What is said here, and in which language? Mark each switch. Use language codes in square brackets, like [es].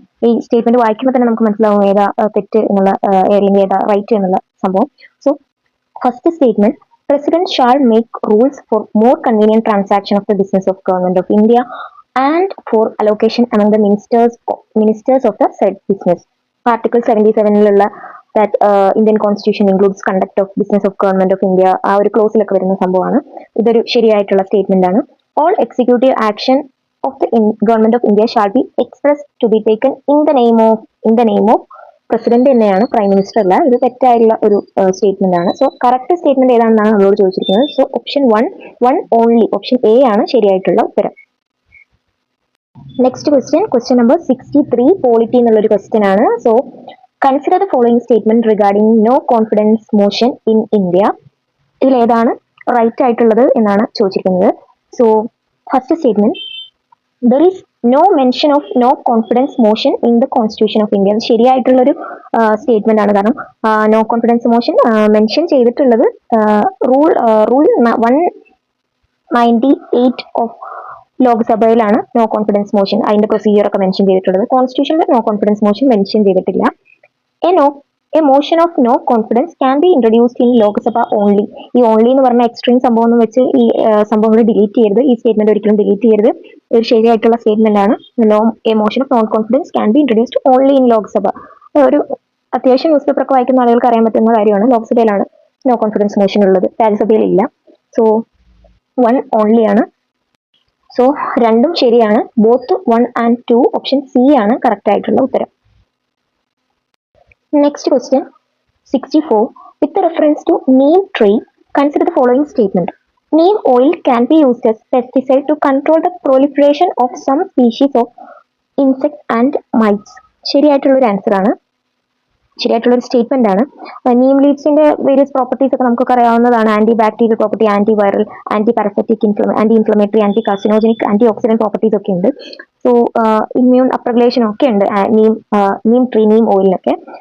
[ml] ഈ സ്റ്റേറ്റ്മെന്റ് വായിക്കുമ്പോൾ തന്നെ നമുക്ക് മനസ്സിലാവും ഏതാ തെറ്റ് എന്നുള്ള, അല്ലെങ്കിൽ ഏതാ റൈറ്റ് എന്നുള്ള സംഭവം. [en] So first statement, president shall make rules for more convenient transaction of the business of government of India and for allocation among the ministers of the said business. Article 77 that Indian Constitution includes conduct of business of government of India, [ml] ആ ഒരു ക്ലോസിലൊക്കെ വരുന്ന സംഭവമാണ്. ഇതൊരു ശരിയായിട്ടുള്ള statement ആണ്. [en] All executive action of the government of India shall be expressed to be taken in the name of president [ml] തന്നെയാണ്, prime minister അല്ല. ഇത് തെറ്റായിട്ടുള്ള ഒരു സ്റ്റേറ്റ്മെന്റ് ആണ്. സോ കറക്റ്റ് സ്റ്റേറ്റ്മെന്റ് ഏതാണെന്നാണ് നമ്മളോട് ചോദിച്ചിരിക്കുന്നത്. So option 1 only, option A ആണ് ശരിയായിട്ടുള്ള ഉത്തരം. നെക്സ്റ്റ് ക്വസ്റ്റ്യൻ നമ്പർ 63, പോളിറ്റി എന്നുള്ളൊരു ക്വസ്റ്റ്യൻ ആണ്. [en] So consider the following statement regarding no confidence motion in India. [ml] ഇതിൽ ഏതാണ് റൈറ്റ് ആയിട്ടുള്ളത് എന്നാണ് ചോദിച്ചിരിക്കുന്നത്. [en] So first statement, there is no mention of no confidence motion in the constitution of India. [ml] അത് ശരിയായിട്ടുള്ളൊരു statement ആണ്. കാരണം നോ കോൺഫിഡൻസ് മോഷൻ മെൻഷൻ ചെയ്തിട്ടുള്ളത് rule 198 of ലോക്സഭയിലാണ് no confidence motion, അതിന്റെ പ്രൊസീജിയർ ഒക്കെ മെൻഷൻ ചെയ്തിട്ടുള്ളത്. കോൺസ്റ്റിറ്റ്യൂഷനിൽ നോ കോൺഫിഡൻസ് മോഷൻ മെൻഷൻ ചെയ്തിട്ടില്ല. [en] A motion of no confidence can be introduced in Lok Sabha only. [ml] ഈ only എന്ന് പറഞ്ഞ എക്സ്ട്രീം സംഭവം എന്ന് വെച്ച് ഈ സംഭവങ്ങൾ ഡിലീറ്റ് ചെയ്യരുത്. ഈ സ്റ്റേറ്റ്മെന്റ് ഒരിക്കലും ഡിലീറ്റ് ചെയ്യരുത്. ഒരു ശരിയായിട്ടുള്ള സ്റ്റേറ്റ്മെന്റ് ആണ്. [en] A motion of no confidence can be introduced only in [ml] Lok Sabha. ഒരു അത്യാവശ്യം ന്യൂസ് പേപ്പർ ഒക്കെ വായിക്കുന്ന ആളുകൾക്ക് അറിയാൻ പറ്റുന്ന കാര്യമാണ്. ലോക്സഭയിലാണ് നോ കോൺഫിഡൻസ് മോഷൻ ഉള്ളത്, രാജ്യസഭയിൽ ഇല്ല. സോ 1 ഓൺലി ആണ്. സോ രണ്ടും ശരിയാണ്. ബോത്ത് 1 and 2, ഓപ്ഷൻ സി ആണ് കറക്റ്റ് ആയിട്ടുള്ള ഉത്തരം. [en] Next question, 64. With reference to neem tree, consider the following statement. Neem oil can be used as pesticide to control the proliferation of some species of insects and mites. [ml] ശരിയായിട്ടുള്ളൊരു answer ആണ്, ശരിയായിട്ടുള്ളൊരു statement ആണ്. Neem ലീവ്സിന്റെ various properties ഒക്കെ നമുക്കൊക്കെ അറിയാവുന്നതാണ്. Anti bacterial property, anti viral, anti parasitic, anti inflammatory, anti carcinogenic, anti oxidant properties ഒക്കെ ഉണ്ട്. So immune അപ്രഗുലേഷൻ ഒക്കെ ഉണ്ട് Neem tree, Neem ഓയിലിനൊക്കെ.